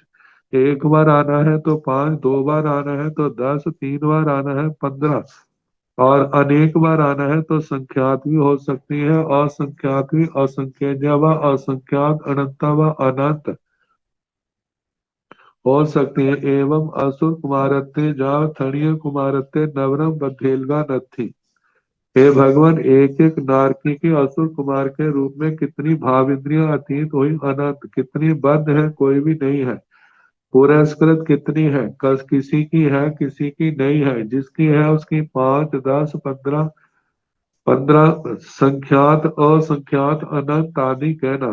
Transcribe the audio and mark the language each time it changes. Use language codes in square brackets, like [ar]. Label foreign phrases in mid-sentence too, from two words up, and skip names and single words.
[hi] एक बार आना है तो 5, 2 बार आना है तो 10, 3 बार आना है 15, और अनेक बार आना है तो संख्यात भी हो सकती है, असंख्यात भी। असंख्य व असंख्यात अनंत व अनंत। हो सकती है। [pra] एवं असुर कुमारत्ते जाव थणीय कुमारत्ते नवरम बधेलगा नथी। [hi] हे भगवान, एक एक नारकी के असुर कुमार के रूप में कितनी भाव इंद्रियां अतीत हुई अनंत, कितनी बद्ध है कोई भी नहीं है। पुरस्कृत कितनी है, कस किसी की है किसी की नहीं है, जिसकी है उसकी 5 10 15 15 संख्यात असंख्यात अनंत आदि कहना।